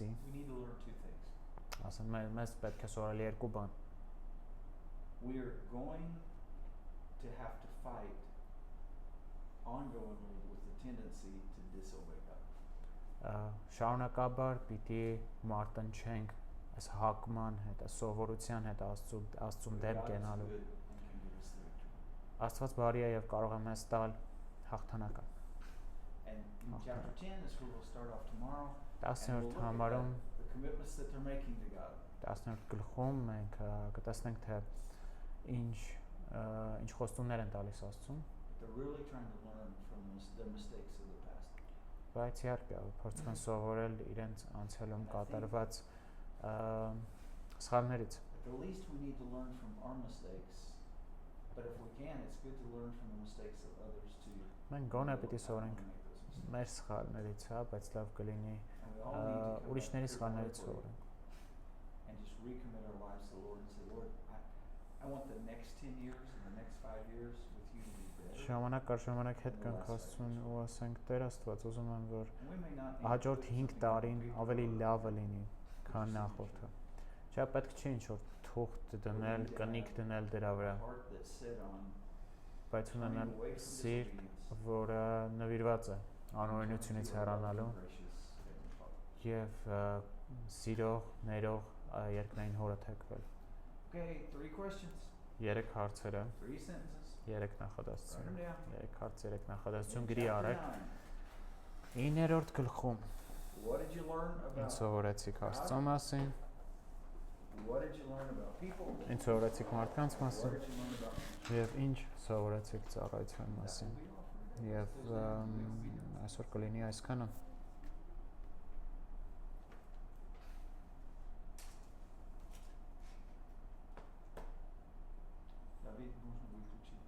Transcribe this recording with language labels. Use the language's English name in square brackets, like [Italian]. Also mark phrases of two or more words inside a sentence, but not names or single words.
[English] we need to learn two things. [Armenian] ասեն մեզ պետք է սովորել երկու բան։ [English] We're going to have to fight ongoingly with the tendency to disobey God. [Armenian] Շարունակաբար պիտի մարտնչենք այս հակման հետ, այս սովորության հետ Աստծուն դեմ [English] God is [Armenian] կենալու։ [English] good and can give us the victory. [Armenian] Աստված բարի է եւ կարող է մեզ տալ հաղթանակը։ [English] And in chapter 10 is where we'll start off tomorrow. And [Armenian] 10-րդ [English] we'll look [Armenian] համարում [English] at the commitments that they're making to God. [Armenian] 10-րդ գլխում մենք կտեսնենք թե ինչ խոստումներ են տալիս Աստծուն, [English] They're really trying to learn from their mistakes of the past. [Armenian] բայց իհարկե փորձում են սովորել իրենց անցյալում կատարված սխալներից։ [English] At the least we need to learn from our mistakes. But if we can, it's good to learn from the mistakes of others too. [Armenian] Մենք գոնե [English] And [Armenian] պիտի [English] we'll [Armenian] սովորենք [English] make those mistakes. [Armenian] մեր սխալներից, հա, բայց լավ կլինի [English] And we all need to come [Armenian] ուրիշների [English] back [Armenian] սխալներից [English] periodically [Armenian] սովորենք։ [English] and just recommit our lives to the Lord and say, Lord, I want the next 10 years and the next 5 years with you to be better. [Armenian] Ժամանակ առ ժամանակ հետ կանք Աստծուն ու ասենք Տեր Աստված, ուզում եմ որ [English] And we may not need to [Armenian] հաջորդ [English] put [Armenian] 5 [English] something [Armenian] տարին [English] on paper [Armenian] ավելի [English] or [Armenian] լավը լինի, քան նախորդը։ Չէ, պետք չի ինչ-որ թուղթ դնել, կնիկ դնել դրա վրա, [English] a heart that's set on [Armenian] բայց [English] turning [Armenian] ունենալ [English] away from [Armenian] սիրտ, [English] disobedience. [Armenian] որը նվիրված է անօրենությունից հեռանալու եւ սիրող, ներող երկնային հորը թեքվել։ [English] Okay, 3 questions, [Armenian] 3 հարցերը, [English] 3 sentences. [Armenian] 3 [English] Write [Armenian] նախադասություն, [English] them down. [Armenian] 3 հարց, 3 նախադասություն [English] In [Armenian] գրի [English] chapter [Armenian] արեք։ [English] 9, [Armenian] 9-րդ գլխում [English] what did you learn [Armenian] ինչ [English] about? [Armenian] սովորեցիք Աստծո մասին, [English] What did you learn about people? [Armenian] ինչ սովորեցիք մարդկանց [English] What [Armenian] մասին [English] did you learn about me? [Armenian] եւ ինչ սովորեցիք ծառայության [English] That [Armenian] մասին։ [English] will be all for today. [Armenian] Եվ [English] If there's anything we'll be doing. [Armenian] այսօր կլինի այսքանը։ [French] David, bonjour.